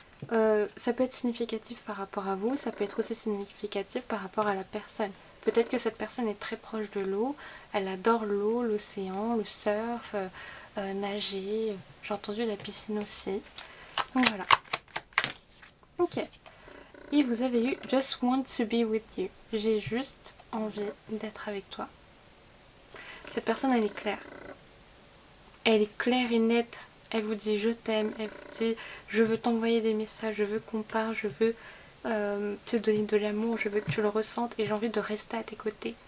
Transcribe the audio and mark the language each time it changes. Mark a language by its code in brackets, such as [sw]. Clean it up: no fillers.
[fr] Ça peut être significatif par rapport à vous, ça peut être aussi significatif par rapport à la personne. Peut-être que cette personne est très proche de l'eau, elle adore l'eau, l'océan, le surf, nager, j'ai entendu la piscine aussi. Donc voilà. Ok. Et vous avez eu [en] Just Want to be with you. [fr] J'ai juste envie d'être avec toi. Cette personne, elle est claire. Elle est claire et nette. Elle vous dit je t'aime, elle vous dit je veux t'envoyer des messages, je veux qu'on parle, je veux te donner de l'amour, je veux que tu le ressentes et j'ai envie de rester à tes côtés.